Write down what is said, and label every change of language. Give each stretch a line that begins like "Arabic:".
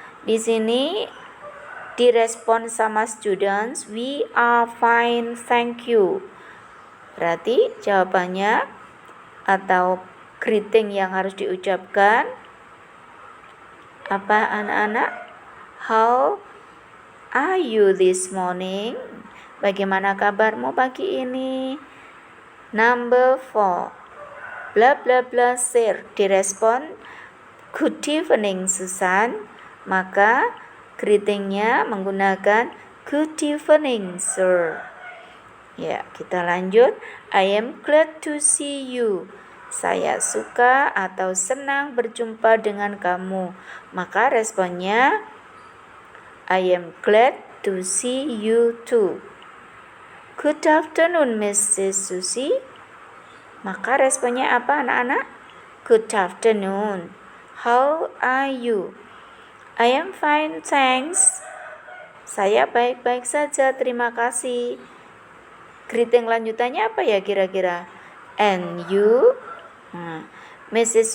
English: Di sini direspon sama students, we are fine, thank you.
Indonesian: Berarti jawabannya atau greeting yang harus diucapkan apa anak-anak?
English: How are you this morning?
Indonesian: Bagaimana kabarmu pagi ini? Number 4.
English: Bla bla bla share. Direspon good evening Susan.
Indonesian: Maka greetingnya menggunakan good evening sir.
English: Ya, kita lanjut. I am glad to see you.
Indonesian: Saya suka atau senang berjumpa dengan kamu.
English: Maka responnya I am glad to see you too. Good afternoon Mrs. Susie.
Indonesian: Maka responnya apa anak-anak? Good afternoon.
English: How are you? I am fine, thanks.
Indonesian: Saya baik-baik saja, terima kasih. Greeting lanjutannya apa ya kira-kira? And you? Mrs.